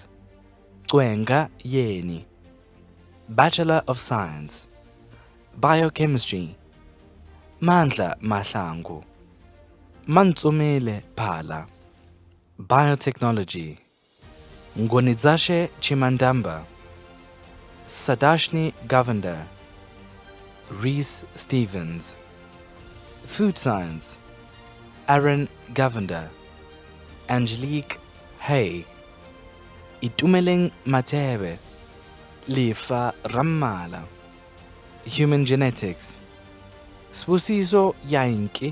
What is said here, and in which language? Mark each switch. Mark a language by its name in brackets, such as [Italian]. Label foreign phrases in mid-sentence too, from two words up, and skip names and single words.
[English] Kwenga Yeni. Bachelor of Science, Biochemistry, Mandla Mahlangu. Mantsumele Phala. Biotechnology, Ngonizashe Chimandamba. Sadashni Govender. Reese Stevens. Food Science, Aaron Govender. Angelique Hay. Itumeleng Matebe. Lifa Rammala. Human Genetics, Sbusiso Yainki.